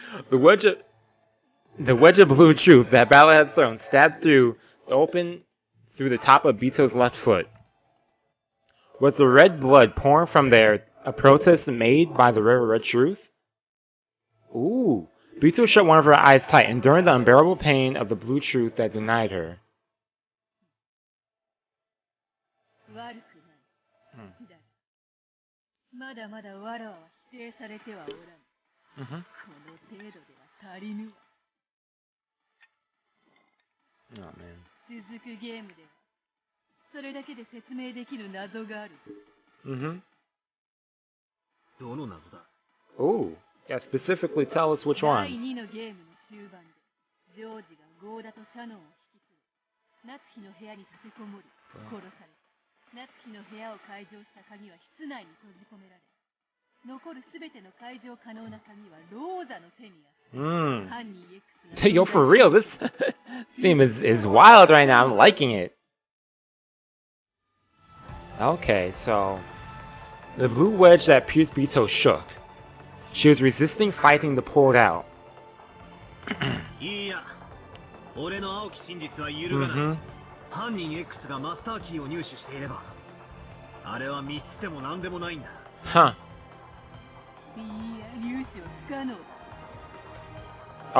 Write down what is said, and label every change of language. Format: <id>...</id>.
<en>The wedge of blue truth that Battle had thrown stabbed through the top of Bito's left foot. Was the red blood pouring from there a protest made by the red truth? Ooh. Bito shut one of her eyes tight, enduring the unbearable pain of the blue truth that denied her.</en> <ja>悪くない。だがまだまだわらわは否定されてはおらぬ。この程度では足りぬわ。</ja> <en>Oh, man.</en> <ja>続くゲームではそれだけで説明できる謎がある。どの謎だ？</ja> <en>Oh, yeah, specifically tell us which</en> <ja>第</ja> <en>ones.</en> <ja>2のゲームの終盤でジョージがゴーダとシャノンを引き連れ夏日の部屋に立てこもり殺され夏日の部屋を解錠した鍵は室内に閉じ込められ残るすべての解錠可能な鍵はローザの手にある。犯人 X が</ja> <en>Yo, for real, this theme is wild right now. I'm liking it. Okay, so the blue wedge that pierced Bito shook. She was resisting fighting to pull it out.</en> <ja>いや、俺の青き真実は揺るがない。犯人 X がマスターキーを入手していれば、あれは密室でも何でもないんだ。 Huh. いや、入手は不可能だ。</ja>